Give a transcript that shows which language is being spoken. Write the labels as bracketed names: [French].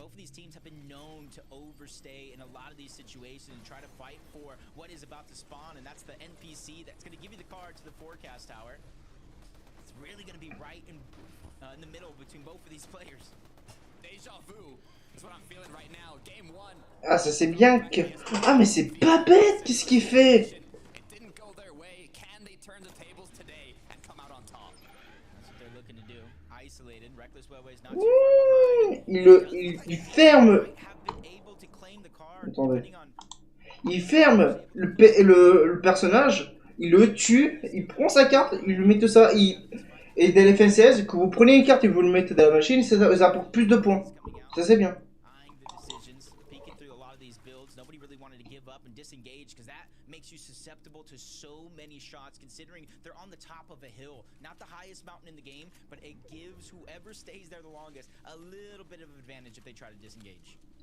[English] Both of these teams have been known to overstay in a lot of these situations and try to fight for what is about to spawn, and that's the NPC that's going to give you the card to the forecast tower. It's really going to be right in the middle between both of these players. Deja vu is what I'm feeling right now. Game 1. [French] Ah, ça c'est bien que... Ah, mais c'est pas bête, qu'est-ce qu'il fait? [English] It didn't go their way. Can they turn the tables today and come out on top? That's what they're looking to do. Isolated, Reckless Wellway's not too far behind. [French] Il ferme... [English] Have been able to claim the card, [French] Attendez. [English] depending on... [French] Il ferme le personnage, il le tue, il prend sa carte, il lui met tout ça, et dans les FNCS, que vous prenez une carte et vous le mettez dans la machine, ça apporte plus de points. Ça c'est bien. [English] Eyeing the decisions, peeking through a lot of these builds. Nobody really wanted to give up and disengage, because that makes you susceptible to so many shots, considering they're on the top of a hill. Not the highest mountain in the game, but it gives whoever stays there the longest a little bit of advantage if they try to disengage.